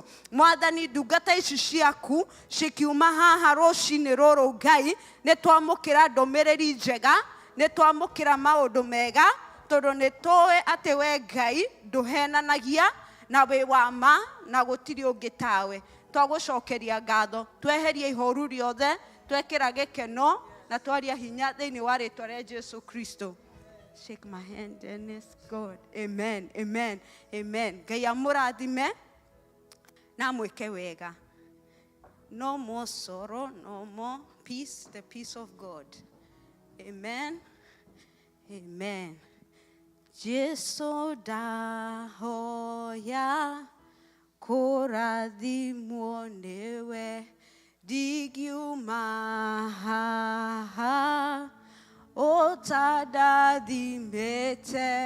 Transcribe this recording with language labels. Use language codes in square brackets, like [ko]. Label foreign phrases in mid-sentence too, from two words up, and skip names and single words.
[ki] Mwathani ndungata ici ciaku cikiuma haha rũcinĩ rũrũ Ngai, nĩ twamũkĩra ndũmĩrĩri njega, nĩ twamũkĩra maũndũ mega, tondũ nĩ tũĩ atĩ we Ngai ndũhenanagia na wĩ wa ma na gũtirĩ ũngĩ tawe. Twagũcokeria ngatho, tweherie ihoru rĩothe, twekĩra gĩkeno na twaria hinya thĩinĩ wa rĩtwa rĩa Jesu Kristo. [en] Shake my hand, Dennis. God. Amen, amen, amen. [ki] Ngai amũrathime na mwĩke wega. [en] No more sorrow, no more peace, the peace of God. Amen, amen. [ki] Jesu ndahoya kũrathimwo nĩwe, ndigiuma haha ũtandathimĩte.